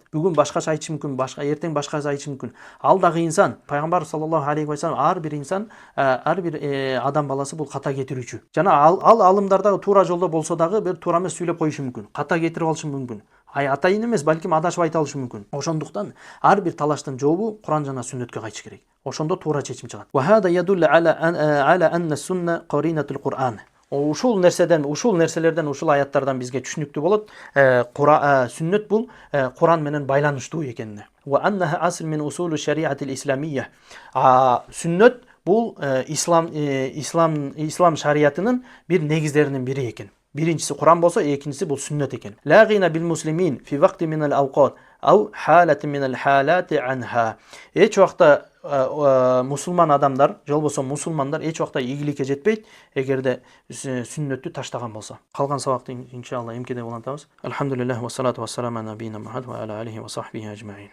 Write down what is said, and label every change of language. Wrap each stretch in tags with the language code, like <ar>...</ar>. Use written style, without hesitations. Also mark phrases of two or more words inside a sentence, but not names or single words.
<ky>Бүгүн башкача айтышы мүмкүн, эртең башкача айтышы мүмкүн. Ал дагы инсан, пайгамбар</ky> <ar>صلى الله عليه وسلم,</ar> <ky>ар бир инсан, ар бир адам баласы бул ката кетирүүчү. Жана ал алымдардагы туура жолдо болсо дагы бир туура эмес сүйлөп коюшу мүмкүн. Ката кетирип алышы мүмкүн. Атайын эмес, балким адашып айта алышы мүмкүн. Ошондуктан ар бир талаштын жообу Куран жана сүннөткө кайтыш керек. Ошондо туура чечим чыгат.</ky> <ar>وهذا يدل على أن السنة قرينة القرآن.</ar> <ky>Ушул нерселерден, ушул аяттардан бизге түшүнүктүү болот. Сүннөт бул Куран менен байланыштуу экенине.</ky> <ar>وأنها أصل من أصول الشريعة الإسلامية.</ar> <ky>Сүннөт бул ислам шариятынын бир негиздеринин бири экен. Биринчиси Куран болсо, экинчиси бул сүннөт экен.</ky> <ar>لا غنى بالمسلمين في وقت من الأوقات أو حالة من الحالات عنها.</ar> <ky>Эч убакта мусулман адамдар, же болбосо мусулмандар эч убакта ийгиликке жетпейт, эгерде сүннөттү таштаган болсо. Калган сабакты иншалла эмкеде улантабыз.</ky> <ar>الحمد لله والصلاة والسلام على نبينا محمد وعلى آله وصحبه أجمعين.</ar>